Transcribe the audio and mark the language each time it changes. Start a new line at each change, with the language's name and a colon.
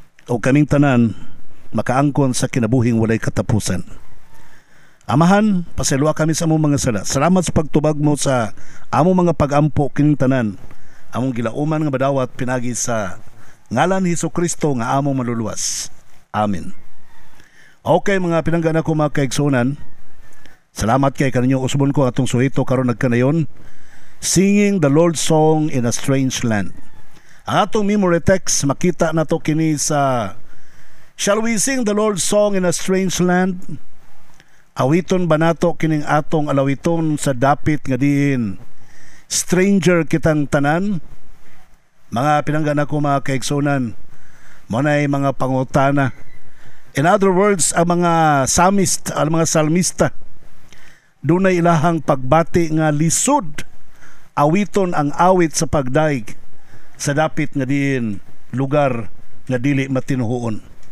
Cebuano: O kaming tanan makaangkon sa kinabuhing walay katapusan. Amahan, pasalua kami sa among mga sala. Salamat sa pagtubag mo sa among mga pag-ampo kining tanan. Among gilauman nga madawat pinagi sa ngalan ni Hesukristo nga among maluluwas. Amen. Okay mga pinanggan ako mga kaigsunan. Salamat kay kaninyo usbon ko atong suhito karon nagkanayon.
English: Singing the Lord's Song in a Strange Land.
Cebuano: Ang atong memory text makita nato kini sa
English: Shall we sing the Lord's song in a strange land?
Cebuano: Awiton ba nato kining atong alawiton sa dapit nga diin stranger kitang tanan? Mga pinanggan ako mga kaigsunan, mo na'y mga pangutana.
English: In other words,
Cebuano: ang mga psalmist, ang mga salmista, doon ay ilahang pagbati nga lisod, awiton ang awit sa pagdaig sa dapit nga diin lugar nga dili matinuhoon.